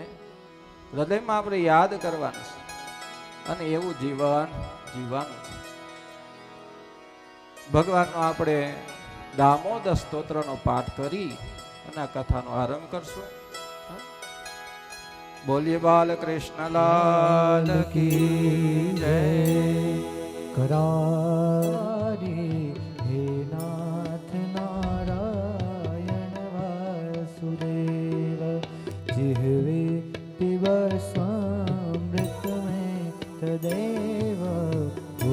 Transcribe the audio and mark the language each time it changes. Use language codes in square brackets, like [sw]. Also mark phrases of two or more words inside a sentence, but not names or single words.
[gu] હૃદયમાં આપણે યાદ કરવાની છે અને એવું જીવન જીવવાનું છે. ભગવાનનો આપણે દામોદર સ્તોત્રનો પાઠ કરી અને આ કથાનો આરંભ કરશું. બોલીએ બાલ કૃષ્ણ લાલ [hi] की जय. [sa] करारे हे नाथ नारायण वासुदेव जिह्वे पिब स्वामृत में तदेव